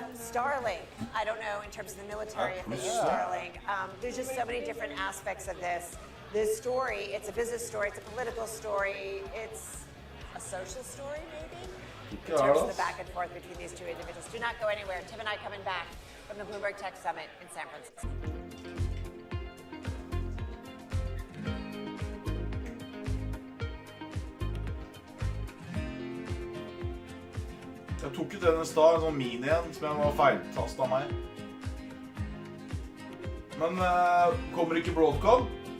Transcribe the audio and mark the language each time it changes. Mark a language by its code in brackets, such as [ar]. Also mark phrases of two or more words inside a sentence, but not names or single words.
[en] Starlink, I don't know in terms of the military if they use Starlink. There's just so many different aspects of this. This story, it's a business story, it's a political story, it's a social story maybe? In terms of the back and forth between these two individuals. Do not go anywhere. Tim and I coming back from the Bloomberg Tech Summit in San Francisco. [no] Jeg tok ut den i stad, en sånn mini en, som jeg var feiltastet av meg. Men kommer ikke Broadcom?